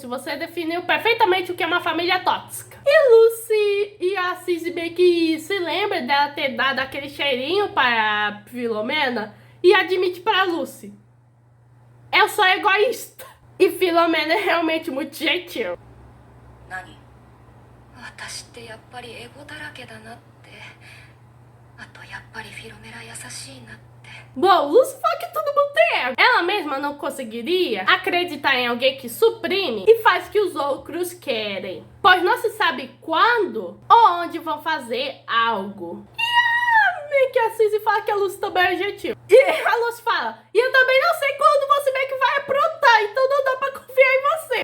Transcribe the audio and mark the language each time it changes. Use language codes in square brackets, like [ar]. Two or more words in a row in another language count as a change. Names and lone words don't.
[pt] Você definiu perfeitamente o que é uma família tóxica. E Lucy e a Cissy meio que se lembra dela ter dado aquele cheirinho para a Filomena e admite para Lucy: eu sou egoísta. E Filomena é realmente muito gentil. Nani? [ja] 私ってやっぱりエゴだらけだなって。あとやっぱりフィロメラ優しいなって。 [pt] Bom, Lucy fala que todo mundo tem ego. Ela mesma não conseguiria acreditar em alguém que suprime e faz o que os outros querem, pois não se sabe quando ou onde vão fazer algo. E meio que a Cissy fala que a Lucy também é gentil. E a Lucy fala: e eu também não sei quando você meio que vai aprontar, então não dá pra confiar em você.